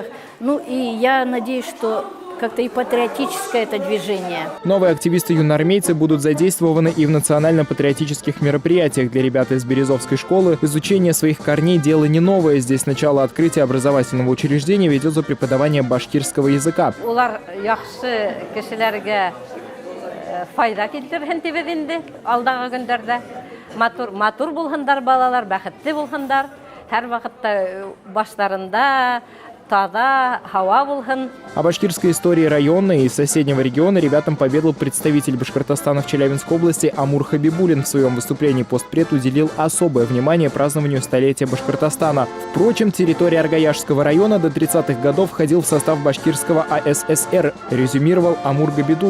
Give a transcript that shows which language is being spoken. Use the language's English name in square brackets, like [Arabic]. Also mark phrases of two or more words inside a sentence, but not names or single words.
[Russian] Ну и я надеюсь, что как-то и патриотическое это движение. Новые активисты-юноармейцы будут задействованы и в национально-патриотических мероприятиях. Для ребят из Березовской школы изучение своих корней – дело не новое. Здесь начало открытия образовательного учреждения ведет за преподавание башкирского языка. [Bashkir] Улар яхшы кешеләргә файда килтерһен дип инде алдагы көндәрдә. Матур булһындар балалар, бәхетле булһындар. Һәр вакытта башларында таза һава булһын. [Russian] О башкирской истории района и соседнего региона ребятам поведал представитель Башкортостана в Челябинской области Амур Хабибулин. В своем выступлении постпред уделил особое внимание празднованию столетия Башкортостана. Впрочем, территория Аргаяшского района до 30-х годов входил в состав башкирского АССР, резюмировал Амур Габидулович.